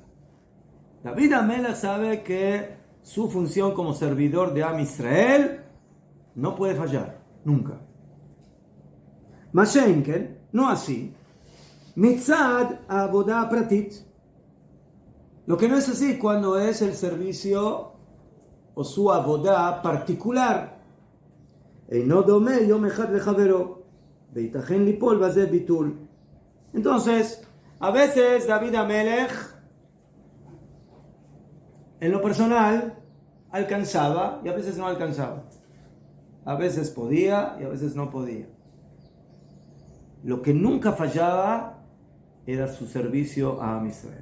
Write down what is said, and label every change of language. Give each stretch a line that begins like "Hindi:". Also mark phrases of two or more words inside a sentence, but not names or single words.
Spanish: David Amelech sabe que su función como servidor de Am Israel no puede fallar, nunca. Mashenkel, no así.
Hebrew: מצד עבודה פרטית.
Spanish: Lo que no es así cuando es el servicio o su Avodah particular.
Hebrew: אינו דומה יום אחד לחברו, ויתכן ליפול בזה ביטול.
Spanish: Entonces, a veces David Amelech, en lo personal, alcanzaba y a veces no alcanzaba. A veces podía y a veces no podía. Lo que nunca fallaba era su servicio a Am Israel.